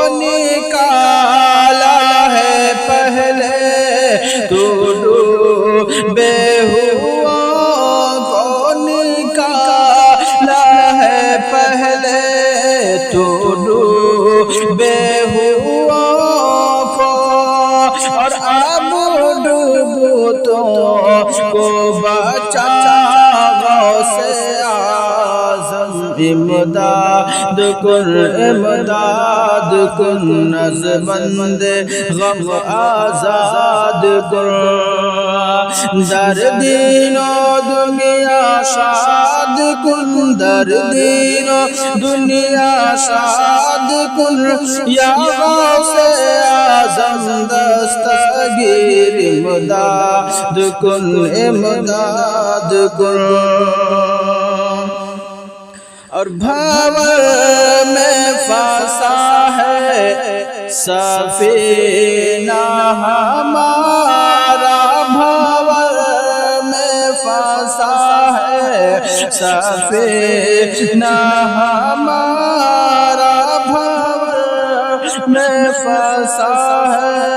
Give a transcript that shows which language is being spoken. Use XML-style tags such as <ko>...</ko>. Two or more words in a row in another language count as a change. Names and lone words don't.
<ur>نکالا ہے پہلے تو ڈوبے ہوا کو نکالا ہے پہلے تو ڈوبے ہوا کو اور اب کو بچا</ur> <fa>غوث اعظم امداد کن از بند غم آزاد کن در دین و دنیا شاد کن در دین و دنیا شاد کن یا غوث اعظم دستگیر امداد کن</fa> <ur>اور بھاور میں پھنسا ہے سفینہ ہمارا بھاور میں پھنسا ہے سفینہ ہمارا بھاور میں پھنسا ہے</ur>